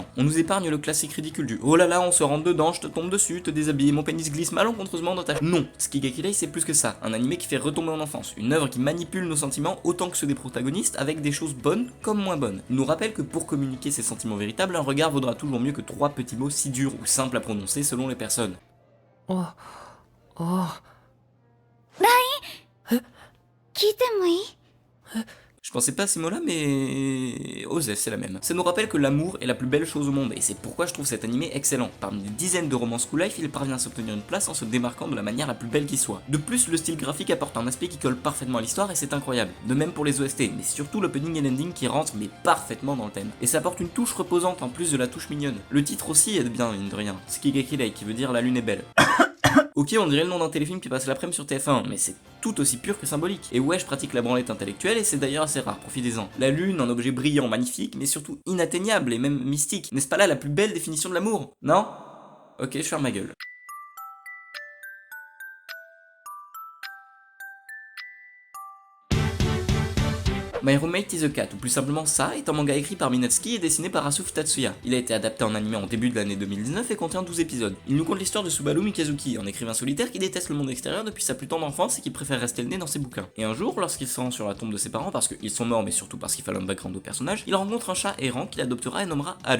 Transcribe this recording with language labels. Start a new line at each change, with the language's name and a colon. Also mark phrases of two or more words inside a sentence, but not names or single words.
French: On nous épargne le classique ridicule du oh là là on se rentre dedans, je te tombe dessus, te déshabille, mon pénis glisse malencontreusement dans ta... Non, Tsukiga-Kirei c'est plus que ça, un animé qui fait retomber en enfance, une œuvre qui manipule nos sentiments autant que ceux des protagonistes avec des choses bonnes comme moins bonnes. Il nous rappelle que pour communiquer ses sentiments véritables, un regard vaudra toujours mieux que 3 petits mots si durs ou simples à prononcer selon les personnes.
Japanese: 聞いてもいい
French: Je pensais pas à ces mots-là, mais... Osef, c'est la même. Ça nous rappelle que l'amour est la plus belle chose au monde, et c'est pourquoi je trouve cet animé excellent. Parmi des dizaines de romans
English: school life,
French: il parvient à s'obtenir une place en se démarquant de la manière la plus belle qui soit. De plus, le style graphique apporte un aspect qui colle parfaitement à l'histoire, et c'est incroyable. De même pour les OST, mais surtout l'opening et l'ending qui rentrent mais parfaitement dans le thème. Et ça apporte une touche reposante en plus de la touche mignonne. Le titre aussi aide bien, mine de rien. Tsukiga-Kirei, qui veut dire la lune est belle. Ok, on dirait le nom d'un téléfilm qui passe l'après-midi sur TF1, mais c'est tout aussi pur que symbolique. Et ouais, je pratique la branlette intellectuelle et c'est d'ailleurs assez rare, profitez-en. La lune, un objet brillant, magnifique, mais surtout inatteignable et même mystique. N'est-ce pas là la plus belle définition de l'amour? Non? Ok, je ferme ma gueule. My Roommate is a Cat, ou plus simplement ça, est un manga écrit par Minatsuki et dessiné par Asuf Tatsuya. Il a été adapté en animé en début de l'année 2019 et contient 12 épisodes. Il nous conte l'histoire de Subaru Mikazuki, un écrivain solitaire qui déteste le monde extérieur depuis sa plus tendre enfance et qui préfère rester le nez dans ses bouquins. Et un jour, lorsqu'il se rend sur la tombe de ses parents parce qu'ils sont morts mais surtout parce qu'il fallait un background au personnage, il rencontre un chat errant qu'il adoptera et nommera Haru.